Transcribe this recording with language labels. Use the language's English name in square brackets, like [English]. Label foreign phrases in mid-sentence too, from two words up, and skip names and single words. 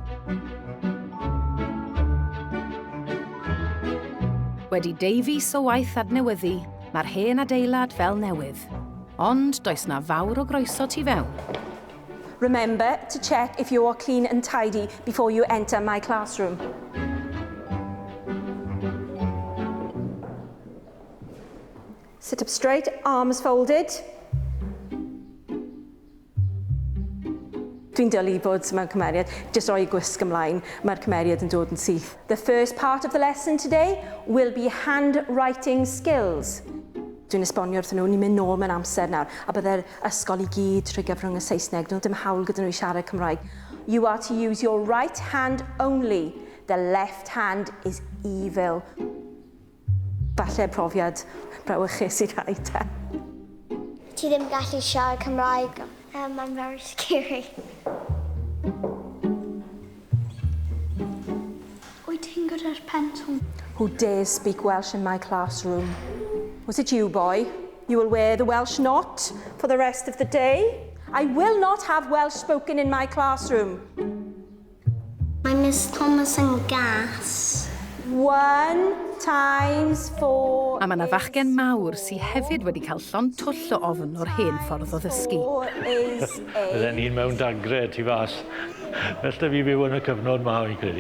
[Welsh] Wedi 2 fis o waith adnewyddu, mae'r hen adeilad fel newydd. Ond does na fawr o groeso tu fewn. [English] Remember to check if you are clean and tidy before you enter my classroom. Sit up straight, arms folded. [Welsh] Dwi'n dylu bod mewn cymeriad, jyst roi gwisg ymlaen, mae'r cymeriad yn dod yn syth. [English] The first part of the lesson today will be handwriting skills. [Welsh] Dwi'n esbonio wrthyn nhw, ni'n mynd nôl mewn amser nawr, a byddai'r ysgol i gyd trwy gyfrwng y Saesneg, nhw dim hawl gyda nhw i siarad Cymraeg. [English] You are to use your right hand only. The left hand is evil. [Welsh] Falle profiad brawychus i rai te. Ti ddim gallu siarad Cymraeg. [English] I'm very scary. [Welsh] Wyt ti'n gyda'r pentwr? [English] Who dares speak Welsh in my classroom? Was it you, boy? You will wear the Welsh knot for the rest of the day? I will not have Welsh spoken in my classroom. [Welsh] Mae Miss Thomas yn gas. [English] 1 times 4 [Welsh] A mae yna fachgen mawr sydd hefyd wedi cael llond twll o ofn o'r hen ffordd o ddysgu. Bydden ni'n mewn dagre tu fas. Felly fi byw yn y cyfnod ma, fi'n credu.